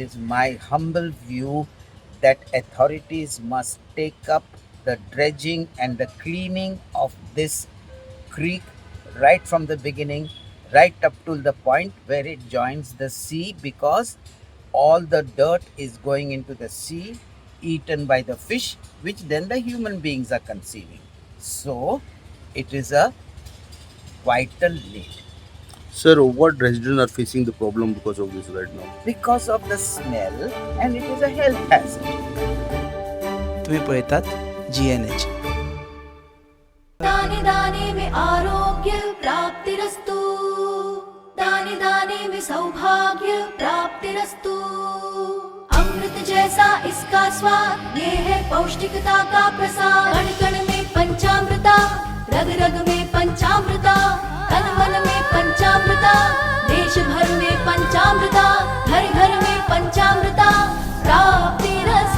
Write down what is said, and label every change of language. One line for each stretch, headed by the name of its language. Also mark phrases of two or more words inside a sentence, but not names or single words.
English: is my humble view that authorities must take up the dredging and the cleaning of this creek right from the beginning, right up to the point where it joins the sea, because all the dirt is going into the sea, eaten by the fish, which then the human beings are consuming. So it is a vital need. Sir, what residents are facing the problem because of this right now? Because of the smell, and it is a health hazard.
Konkani: तुम्ही पळयतात GNH.
Hindi: दाने दाने में आरोग्य प्राप्तिरस्तु, दाने दाने में सौभाग्य प्राप्तिरस्तु। अमृत जैसा इसका स्वाद, ये है पौष्टिकता का प्रसाद। कण कण में पंचामृता, रग रग में पंचामृता, तन मन में पंचामृता, देश भर में पंचामृता, घर घर में पंचामृता प्राप्तिरस्तु।